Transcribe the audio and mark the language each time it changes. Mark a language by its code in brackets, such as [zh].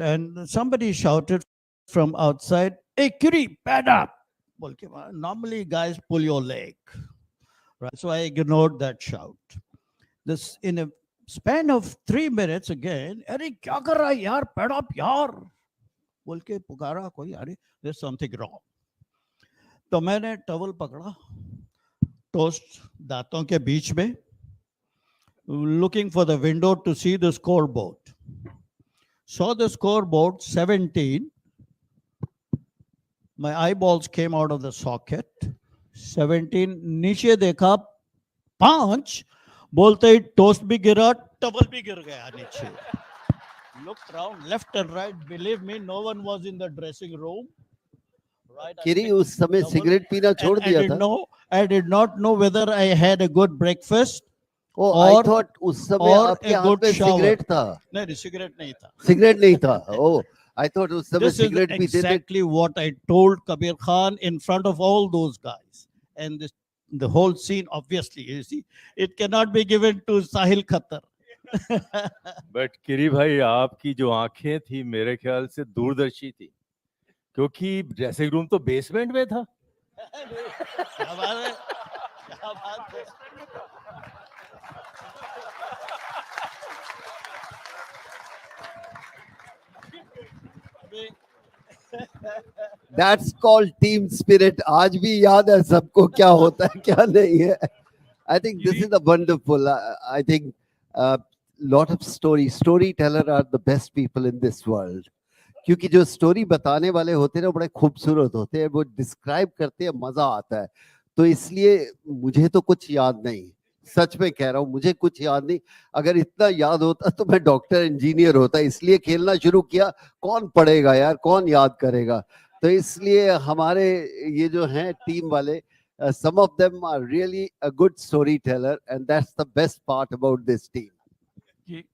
[en] And somebody shouted from outside, "Hey, Kiri, pad up." Normally, guys pull your leg. Right. So I ignored that shout. This in a span of 3 minutes again, [hi] "Arey, kya kar raha hai yaar? [en] Pad up yaar." [hi] बोल के पुकारा कोई, अरे [en] there's something wrong. [hi] तो मैंने towel पकड़ा, toast दांतों के बीच में, [en] looking for the window to see the scoreboard. Saw the scoreboard 17. My eyeballs came out of the socket. [hi] 17. नीचे देखा 5. बोलते ही टोस्ट भी गिरा, टवल भी गिर गया नीचे. [en] Looked around left and right. Believe me, no one was in the dressing room. Right? [hi] किरी उस समय सिगरेट पीना छोड़ दिया था. [en] I did not know whether I had a good breakfast. Oh, I thought [hi] उस समय आपके हाथ में सिगरेट था. नहीं, सिगरेट नहीं था. सिगरेट नहीं था. [en] Oh, I thought [hi] उस समय [en] This is [hi] सिगरेट पीते थे. [en] exactly what I told Kabir Khan in front of all those guys. And the whole scene, obviously, you see, it cannot be given to Sahil Khatar. [hi] But किरी भाई, आपकी जो आंखें थी मेरे ख्याल से दूरदर्शी थी, क्योंकि ड्रेसिंग रूम तो बेसमेंट में था। क्या बात है, क्या बात है। [en] That's called team spirit. [hi] आज भी याद है सबको क्या होता है क्या नहीं है। [en] I think this is the wonderful. I think lot of storyteller are the best people in this world. [hi] क्योंकि जो स्टोरी बताने वाले होते हैं ना बड़े खूबसूरत होते हैं, वो डिस्क्राइब करते हैं, मजा आता है। तो इसलिए मुझे तो कुछ याद नहीं, सच में कह रहा हूँ, मुझे कुछ याद नहीं। अगर इतना याद होता तो मैं डॉक्टर इंजीनियर होता, इसलिए खेलना शुरू किया। कौन पढ़ेगा यार, कौन याद करेगा। तो इसलिए हमारे ये जो हैं टीम वाले, [en] some of them are really a good storyteller, and that's the best part about this team.